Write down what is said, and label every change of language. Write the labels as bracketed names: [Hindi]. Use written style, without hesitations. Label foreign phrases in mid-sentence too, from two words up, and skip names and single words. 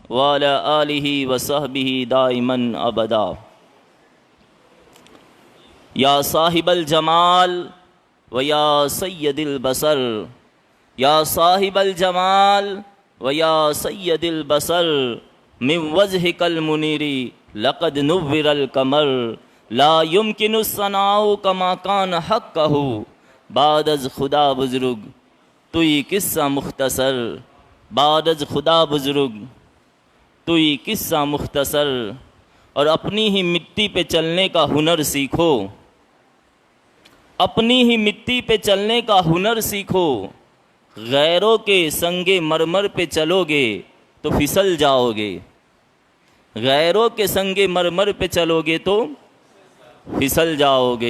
[Arabic] وعلى آله وصحبه دائما أبدا. يا صاحب الجمال ويا سيد البشر، يا صاحب الجمال ويا سيد البشر, या साहिबल जमाल व या सय्यदिल बसर, من وجهك المنير لقد نور القمر، لا يمكن الثناء كما كان حقه, [Persian] بعد از خدا بزرگ تویی قصه مختصر، بعد از خدا بزرگ تویی قصه مختصر. [Urdu] اور اپنی ہی مٹی پہ چلنے کا ہنر سیکھو، اپنی ہی مٹی پہ چلنے کا ہنر سیکھو، غیروں کے سنگ مرمر پہ چلو گے تو پھسل جاؤ گے، غیروں کے سنگ مرمر پہ چلو گے تو پھسل جاؤ گے.